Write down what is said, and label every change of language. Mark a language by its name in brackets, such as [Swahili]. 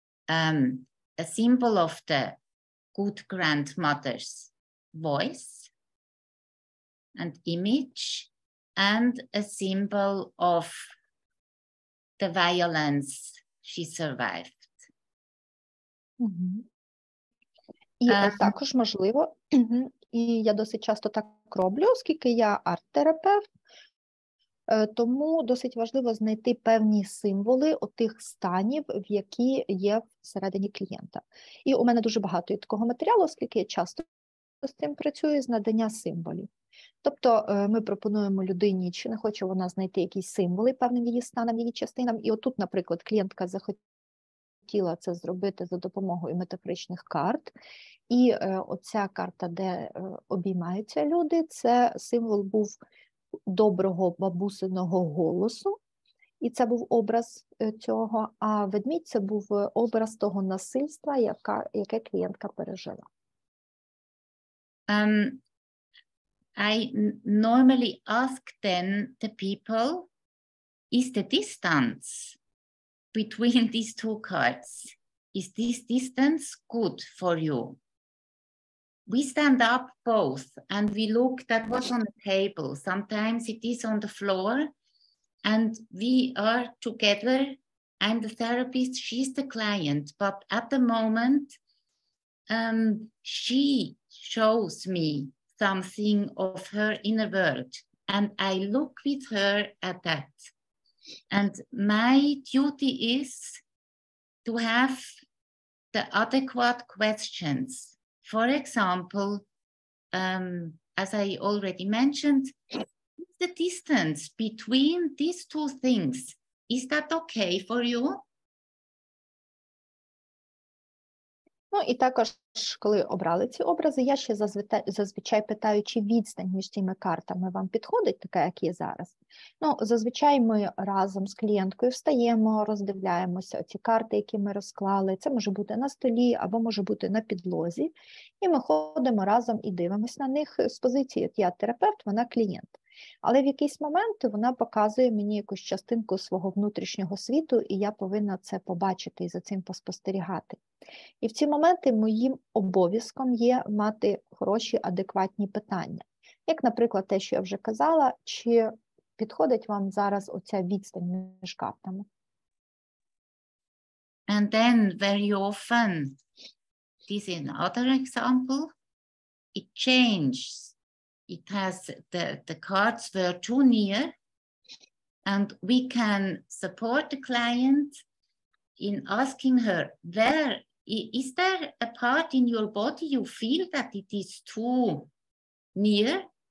[English] A symbol of the good grandmother's voice and image, and a symbol of the violence she survived. [Ukrainian] І також можливо, і я досить часто так роблю, оскільки я арт-терапевт, тому досить важливо знайти певні символи отих станів, в які є всередині клієнта. І у мене дуже багато є такого матеріалу, оскільки я часто з цим працюю, з надання символів. Тобто ми пропонуємо людині, чи не хоче вона знайти якісь символи певним її станам, її частинам. І отут, наприклад, клієнтка захотіла це зробити за допомогою метафоричних карт. І оця карта, де обіймаються люди, це символ був доброго бабусиного голосу. І це був образ цього, а ведмідь – це був образ того насильства, яке клієнтка пережила. [English] I normally ask then the people, is the distance between these two cards, is this distance good for you? We stand up both and we look, that was on the table. Sometimes it is on the floor and we are together. I'm the therapist, she's the client, but at the moment she shows me something of her inner world, and I look with her at that. And my duty is to have the adequate questions. For example, as I already mentioned, the distance between these two things, is that okay for you? [Ukrainian] Ну, і також, коли обрали ці образи, я ще зазвичай питаю, чи відстань між цими картами вам підходить, така, як є зараз. Ну, зазвичай ми разом з клієнткою встаємо, роздивляємося ці карти, які ми розклали. Це може бути на столі або може бути на підлозі. І ми ходимо разом і дивимося на них з позиції, от я терапевт, вона клієнт. Але в якийсь момент вона показує мені якусь частинку свого внутрішнього світу, і я повинна це побачити і за цим поспостерігати. І в ці моменти моїм обов'язком є мати хороші, адекватні питання. Як, наприклад, те, що я вже казала, чи підходить вам зараз оця відстань між картами? [English] And then very often, this is another example, it changes. It has the cards were too near, and we can support the client in asking her, is there a part in your body you feel that it is too near?